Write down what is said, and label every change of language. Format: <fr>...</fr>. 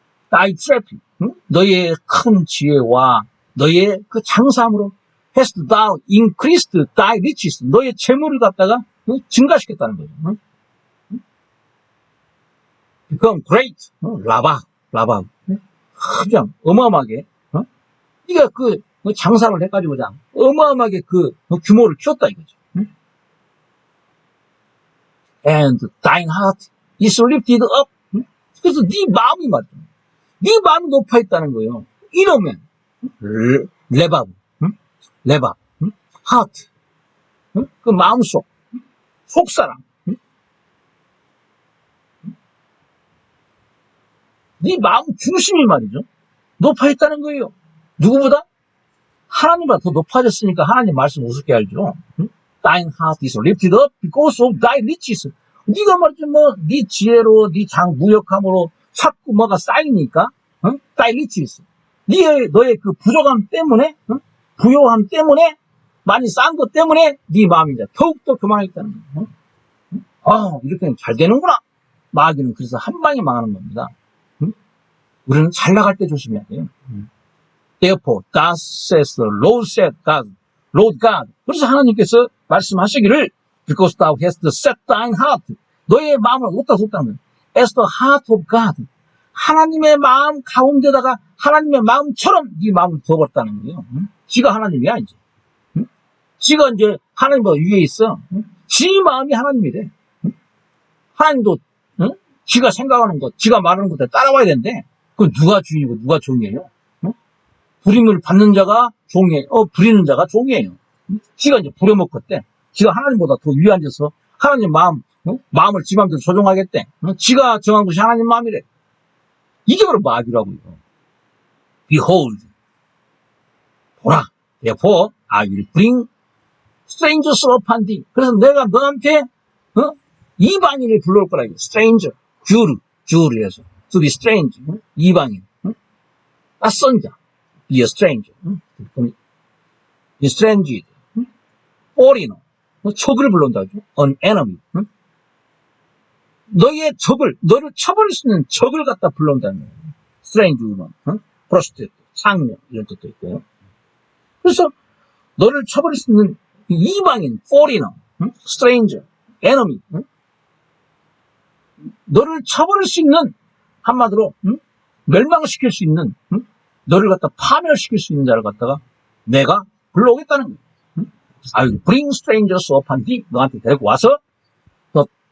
<en>Thy traffic,</en> <ko>너의 큰 지혜와 너의 그 장사함으로</ko> <en>hast thou increased thy riches,</en> <ko>너의 재물을 갖다가 증가시켰다는 거죠.</ko> <en>become great,</en> <ko>라바, 그냥 어마어마하게, 네가 그 장사를 해가지고 그냥 어마어마하게 그 규모를 키웠다 이거죠.</ko> <en>And thine heart is lifted up.</en> <ko>그래서 네 마음이 말이죠. 네 마음이 높아 있다는 거예요. 이러면 레밥, 하트, 그 마음속, 속사람. 네 마음 중심이 말이죠. 높아 있다는 거예요. 누구보다? 하나님보다 더 높아졌으니까 하나님 말씀 우습게 알죠.</ko> <en>Thine heart is lifted up because of thy riches.</en> <ko>네가 말이죠, 네 지혜로, 네 무역함으로 자꾸 뭐가 쌓이니까,</ko> <en>thy riches.</en> <ko>너의 그 부족함 때문에, 부요함 때문에, 많이 쌓은 것 때문에, 네 마음이 이제 더욱더 교만하겠다는 거예요. 이렇게 잘 되는구나. 마귀는 그래서 한 방에 망하는 겁니다. 우리는 잘 나갈 때 조심해야 돼요.</ko> <en>Therefore, thus says the Lord God.</en> <ko>그래서 하나님께서 말씀하시기를,</ko> <en>because thou hast set thine heart.</en> <ko>너의 마음을 어디다 뒀다는 거예요.</ko> <en>As the heart of God.</en> <ko>하나님의 마음 가운데다가 하나님의 마음처럼 네 마음을 두어버렸다는 거예요. 지가 하나님이야, 이제. 지가 이제 하나님보다 위에 있어. 지 마음이 하나님이래. 하나님도, 지가 생각하는 것, 지가 말하는 것에 따라와야 되는데, 그건 누가 주인이고 누가 종이에요? 부림을 받는 자가 종이에요. 부리는 자가 종이에요. 지가 이제 부려먹었대. 지가 하나님보다 더 위에 앉아서 하나님 마음을 지 마음대로 조종하겠대. 지가 정한 것이 하나님 마음이래. 이게 바로 마귀라고요.</ko> <en>Behold,</en> <ko>보라.</ko> <en>Therefore, I will bring strangers upon thee.</en> <ko>그래서 내가 너한테 이방인을 불러올 거라.</ko> <en>stranger,</en> <ko>주르에서</ko> <en>to be strange,</en> <ko>이방인, 낯선 자,</ko> <en>be a stranger, estranged, foreigner,</en> <ko>적을 불러온다죠. an enemy, 너를 쳐버릴 수 있는 적을 갖다 불러온다는 거예요.</ko> <en>strange woman, prostitute,</en> <ko>창녀 이런 뜻도 있고요. 그래서 너를 쳐버릴 수 있는 이방인, foreigner, stranger, enemy, 너를 쳐버릴 수 있는 한마디로 멸망시킬 수 있는 너를 갖다 파멸시킬 수 있는 자를 갖다가 내가 불러오겠다는 거예요.</ko> <en>I will bring strangers upon thee.</en> <ko>너한테 데리고 와서 너</ko>